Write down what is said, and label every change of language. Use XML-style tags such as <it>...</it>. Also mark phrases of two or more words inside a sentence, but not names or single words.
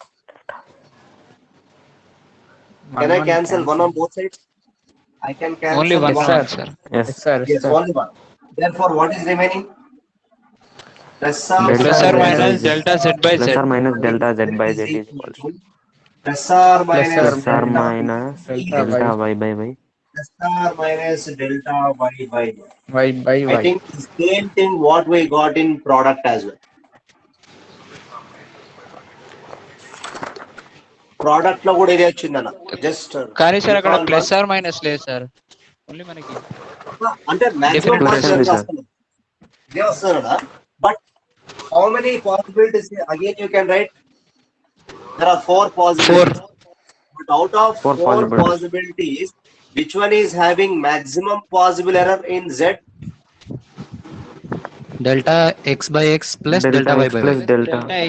<en>Can I cancel one on both sides? I can cancel only one one. sir. Sir. Yes. Yes, sir. Yes, only one. Therefore, what is remaining? Plus Plus or minus delta z by Plus z. or minus delta z by z is equal to plus or minus plus or minus delta y by y. plus or minus delta y by y. Y by I y. think the same thing what we got in product as well.</en> <te>Product లో కూడా ఇదే వచ్చిందన్న జస్ట్ కానీ సార్ అక్కడ</te> <en>plus or minus</en> <te>లేదు సార్. ఓన్లీ మనకి అంటే మాక్సిమం</te> <en>Different పాసిబిలిటీస్ sir.</en> <te>వస్తుంది ఇదే వస్తుందన్న</te> <en>but how many possibilities again you can write there are 4 possibilities. But out of Four 4 possibilities. possibilities, which one is having maximum possible error in Z? డెల్టా x by x plus delta y x by plus y.</en>